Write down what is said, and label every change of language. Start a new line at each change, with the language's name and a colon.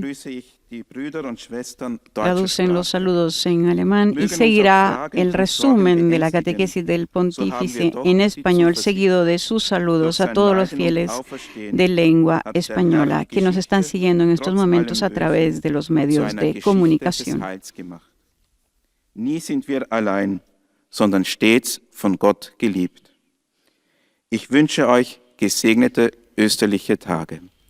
German: grüße ich die Brüder und Schwestern deutscher
Spanish: traducen los
German: Sprache.
Spanish: saludos en alemán y seguirá el resumen de la catequesis del pontífice en español, seguido de sus saludos a todos los fieles de lengua española que nos están siguiendo en estos momentos a través de los medios de comunicación.
German: Nie sind wir allein, sondern stets von Gott geliebt. Ich wünsche euch gesegnete österliche Tage.